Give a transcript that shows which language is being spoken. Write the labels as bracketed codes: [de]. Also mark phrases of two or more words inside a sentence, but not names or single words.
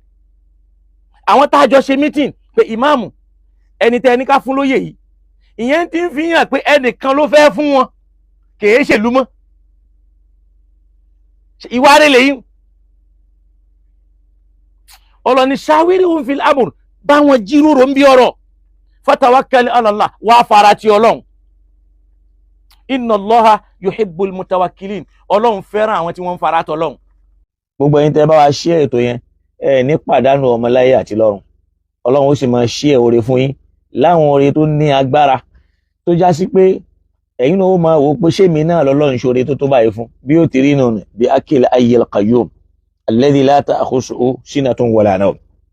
[yo] àwọn tá a jọ ṣe meeting pé ìmáàmù ẹni tẹ́ ẹni ká fún lóyè yìí, ìyẹn ti ń fi hàn pé ẹnìkan ló fẹ́ fún wọn, kìí ṣèlú mọ́. ìwà rẹ̀ lẹ́yìn ọlọ́ni [ar] شاورهم في الأمر, [yo] bá wọn jíròrò ń bí ọ̀rọ̀, [ar] فتوكل على الله, [yo] wà fara ti Ọlọ́run. [ar] إن الله يحب المتوكلين, [yo] Ọlọ́run fẹ́ràn àwọn tí wọ́n ń fara tọ́ Ọlọ́run. gbogbo ẹ̀yin tẹ́ bá wa share ètò yẹn ẹ ní pàdánù ọmọláyé àti lọ́run. Ọlọ́run ó sì máa share oore fún yín láwọn oore tó ní agbára, tó já sí pé ẹ̀yin náà ó máa wò pé ṣé mi náà lọ́lọ́run ṣoore tó báyìí fún, bí ó ti rí nù bí [ar] أكيل الحي القيوم الذي لا تأخذه سنة ولا نوم.